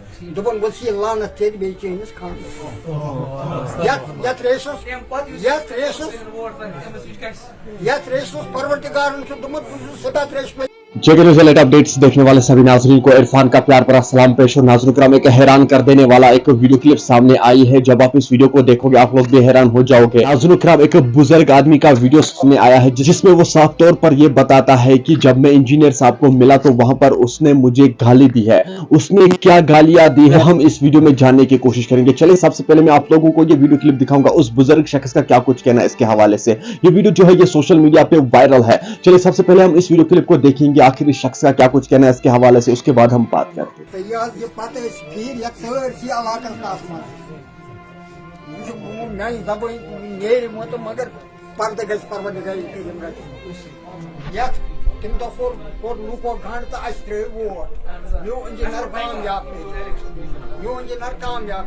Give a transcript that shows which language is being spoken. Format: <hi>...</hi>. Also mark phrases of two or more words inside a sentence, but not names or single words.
<ks>دپن ؤس یہِ لعنت ژےٚ بیٚیہِ چٲنِس خاندرس یتھ ریسس پروردگارن چھُ دوٚپمُت بہٕ چھُس سدا تریش</ks> <ur>جے نیوز لیٹ اپڈیٹس دیکھنے والے سبھی ناظرین کو عرفان کا پیار بھرا سلام پیش اور ناظرین کرام ایک حیران کر دینے والا ایک ویڈیو کلپ سامنے آئی ہے. جب آپ اس ویڈیو کو دیکھو گے آپ لوگ بھی حیران ہو جاؤ گے. ناظرین کرام ایک بزرگ آدمی کا ویڈیو سامنے آیا ہے جس میں وہ صاف طور پر یہ بتاتا ہے کہ جب میں انجینئر صاحب کو ملا تو وہاں پر اس نے مجھے گالی دی ہے. اس نے کیا گالیاں دی ہے ہم اس ویڈیو میں جاننے کی کوشش کریں گے. چلے سب سے پہلے میں آپ لوگوں کو یہ ویڈیو کلپ دکھاؤں گا اس بزرگ شخص کا کیا کچھ کہنا ہے اس کے حوالے سے. یہ ویڈیو جو ہے یہ سوشل میڈیا پہ وائرل ہے. چلے سب سے پہلے ہم اس ویڈیو کلپ کو دیکھیں گے آخر اس شخص کا کیا کچھ کہنا ہے اس کے حوالے سے, اس کے بعد ہم بات کرتے ہیں.</ur> <ks>مگر پردٕ گژھِ پروردگارِ کریٖم رٔٹِتھ. یتھ تمہِ دۄہ کوٚر لوٗکو گنٛڈ تہٕ اَسہِ ترٛٲوۍ ووٹ. میون انجینر کامیاب میون انجینر کامیاب.</ks>